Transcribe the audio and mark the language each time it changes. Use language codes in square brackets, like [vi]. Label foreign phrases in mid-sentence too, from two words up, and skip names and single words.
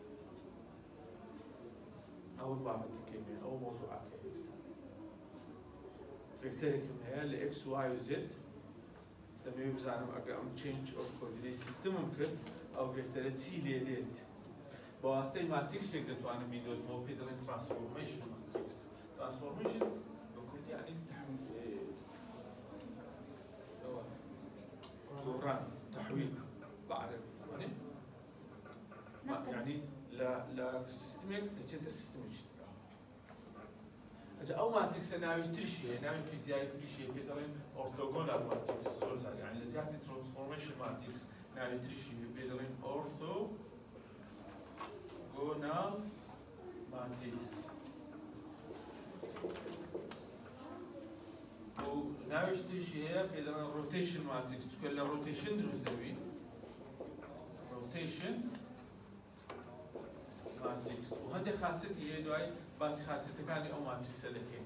[ckb] ئەوە بابەتەکەی بێ ئەو مۆزوعەکە ئێستا ڤێکتەرێکم هەیە لە ئێکس و وای و زێد دەمەوێت بزانم ئەگەر ئەم [en] change of coordinate [ckb] سیستمم کرد ئەو ڤێکتەرە چی لێ دێت بە واستەی ماتریکسێک دەتوانم بیدۆزمەوە پێی دەڵێن [en] transformation matrix. [ckb] ترانسفۆرمێشن بە کوردی یعنی [ar] دوران تحویل بعربی يعني [ckb] لا سيستميك دچێتە سیستمێکی تر. ئەجا ئەو ماتریکسە ناوی تریشیە ناوی فیزیایی تریشیە پێ دەڵێن [en] orthogonal matrix [ckb] زۆر جار یعنی لە جیاتی [en] transformation matrix [ckb] ناوی تریشیە پێ دەڵێن [en] orthogonal matrix [ckb] و ناویش تریشی هەیە پێ دەڵێن [en] rotation matrix [ckb] چونکە لە ڕۆتیشن دروست دەبین [en] rotation matrix [ckb] و هەندێک خاصەتی هەیە دوای باسی خاصەتەکانی ئەو ماتریکسە دەکەین.